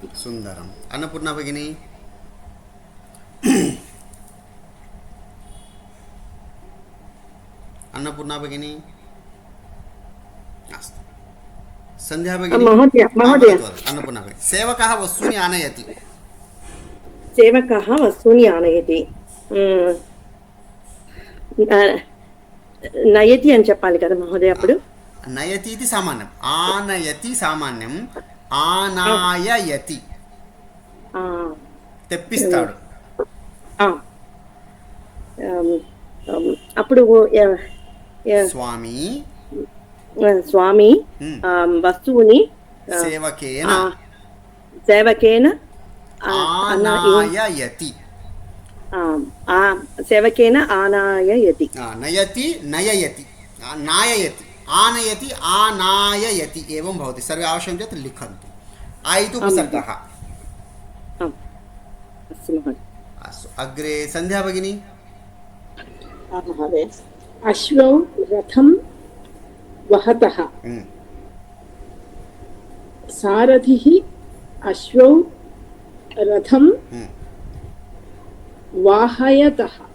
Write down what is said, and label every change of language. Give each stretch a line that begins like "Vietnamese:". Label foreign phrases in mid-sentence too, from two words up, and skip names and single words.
Sanskrit: सुन्दरम्। अन्नपूर्णा भगिनी। अन्नपूर्णा भगिनी। अस्तु। सन्ध्या भगिनी। महोदय अन्नपूर्णा भगिनी। सेवकः वस्तूनि आनयति। सेवकः वस्तूनि आनयति।
Telugu: నయతి అని చెప్పాలి కదా మహోదయ? అప్పుడు నయతి ఇది సామాన్యం, ఆనయతి సామాన్యం, ఆనాయయతి తెప్పిస్తాడు. అప్పుడు స్వామి వస్తువుని సేవకేన
Sanskrit: ఆనాయయతి. సేవకేన ఆనాయయతి. నయతి నయయతి నాయయతి आनयति आनाययति एवं भवति। सर्वे आवश्यकं चेत् लिखन्तु। आ इति उपसर्गः। आम् अस्तु महोदय। अस्तु अग्रे सन्ध्या भगिनी। महोदय अश्वौ रथं वहतः सारथिः अश्वौ रथं वाहयतः।